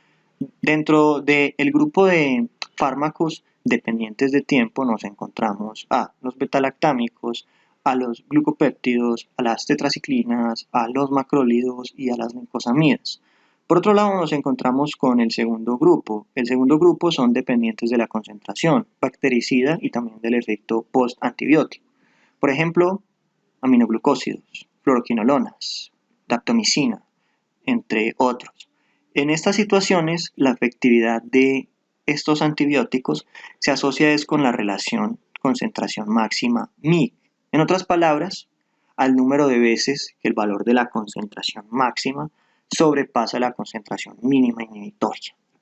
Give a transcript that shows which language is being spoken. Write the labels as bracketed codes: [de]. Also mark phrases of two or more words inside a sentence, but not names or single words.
[es] Dentro del grupo de fármacos dependientes de tiempo nos encontramos a los betalactámicos, a los glucopéptidos, a las tetraciclinas, a los macrólidos y a las glincosamidas. Por otro lado, nos encontramos con el segundo grupo. El segundo grupo son dependientes de la concentración bactericida y también del efecto post-antibiótico. Por ejemplo, aminoglucósidos, fluoroquinolonas, daptomicina, entre otros. En estas situaciones, la efectividad de estos antibióticos se asocia con la relación concentración máxima MIC. En otras palabras, al número de veces que el valor de la concentración máxima sobrepasa la concentración mínima inhibitoria.